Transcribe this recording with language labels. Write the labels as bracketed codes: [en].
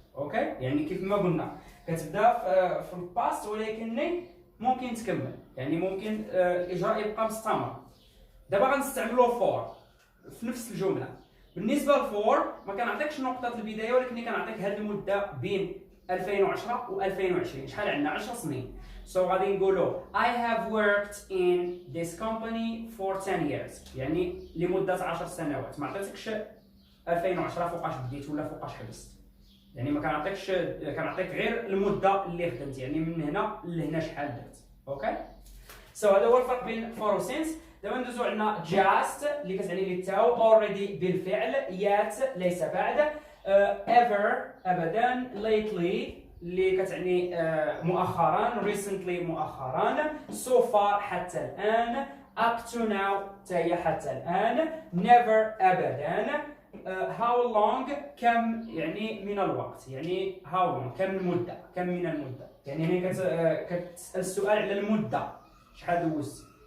[ar] اوكي يعني كيف ما قلنا كتبدا في الباست ولكن ممكن تكمل، يعني ممكن الاجراء يبقى مستمر. دابا غنستعملوا فور في نفس الجمله. بالنسبه لفور ما كنعطيكش نقطه البدايه ولكن كنعطيك هذه المده بين 2010 و 2020 شحال عندنا 10 سنين. سو غادي نقولوا [en] I have worked in this company for 10 years [ar] يعني لمده 10 سنوات. ما عطيتكش 2010 فوقاش بديت ولا فوقاش حبست، يعني ما كنعطيكش، كنعطيك غير المده اللي خدمت، يعني من هنا لهنا شحال درت. اوكي سو هذا هو الفرق بين فور و سينس. دابا ندوزو عندنا جاست اللي كتعني لي التاو، اوريدي بالفعل، يات ليس بعد، ايفر ابدا، ليتلي اللي كتعني مؤخرا، ريسنتلي مؤخرا، سو فار حتى الان، up to now تاهي حتى الان، never ابدا، how long كم يعني من الوقت، يعني how long كم المده، كم من المده، يعني هنا كتسال السؤال على المده شحال دوزت.